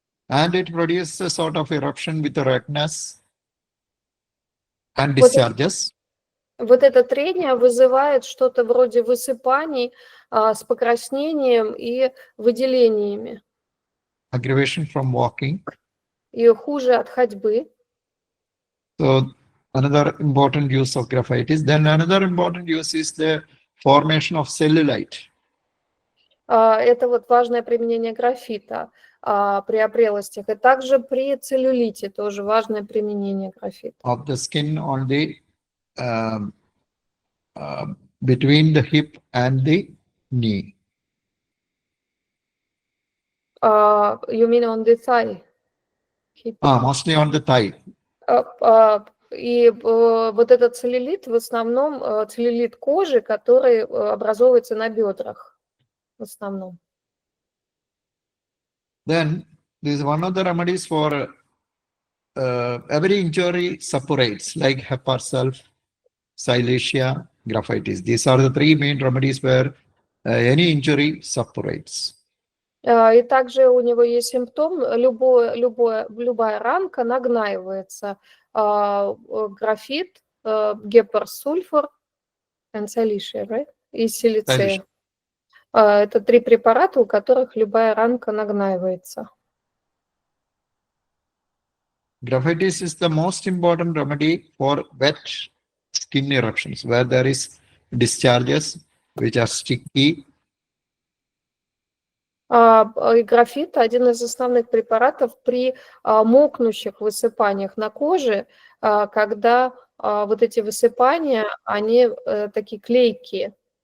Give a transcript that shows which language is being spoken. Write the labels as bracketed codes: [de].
[en] And it produces a sort of eruption with the redness and discharges. [ru] Вот это трение вызывает что-то вроде высыпаний с покраснением и выделениями. [en] Aggravation from walking. [ru] И хуже от ходьбы. [en] So another important use of graphites. Then another important use is the formation of cellulite. [ru] Это вот важное применение графита. при опрелостях, и также при целлюлите тоже важное применение графита. [en] Of the skin on the between the hip and the knee. You mean on the thigh? Mostly on the thigh. [ru] И вот этот целлюлит в основном целлюлит кожи, который образовывается на бедрах в основном. [en] Then this is one of the remedies for every injury suppurates, like hepar sulf, silesia, graphites. These are the three main remedies where any injury suppurates. [ru] И также у него есть симптом, любая ранка нагнаивается. [en] Графит, гепарсульфур and silesia, right? [ru] И силицея. Это три препарата, у которых любая ранка нагнаивается. [en] Graphites is the most important remedy for wet skin eruptions, where there is discharges which are sticky. [ru] Графит – один из основных препаратов при мокнущих высыпаниях на коже, когда вот эти высыпания, они такие клейкие.